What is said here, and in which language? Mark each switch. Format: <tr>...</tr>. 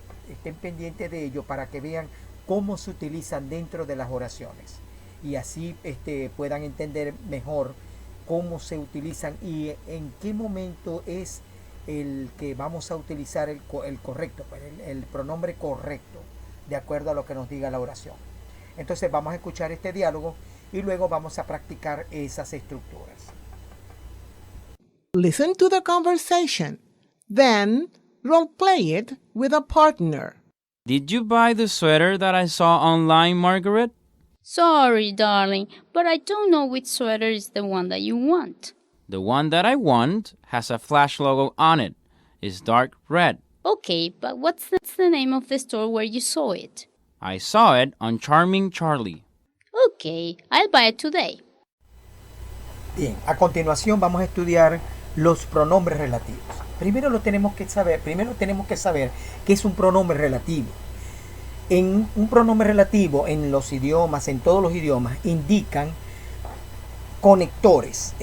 <es>Estén pendientes de ello para que vean cómo se utilizan dentro de las oraciones y así puedan entender mejor cómo se utilizan y en qué momento es el que vamos a utilizar el correcto, el pronombre correcto, de acuerdo a lo que nos diga la oración. Entonces vamos a escuchar este diálogo y luego vamos a practicar esas estructuras.</es> <en>Listen to the conversation. Then role play it with a partner. Did you buy the sweater that I saw online, Margaret? Sorry, darling, but I don't know which sweater is the one that you want. The one that I want has a Flash logo on it. It's dark red. Okay, but what's the name of the store where you saw it? I saw it on Charming Charlie. Okay, I'll buy it today.</en> <es>Bien, a continuación vamos a estudiar los pronombres relativos. Primero tenemos que saber qué es un pronombre relativo. En un pronombre relativo, en los idiomas, en todos los idiomas, indican conectores.</es>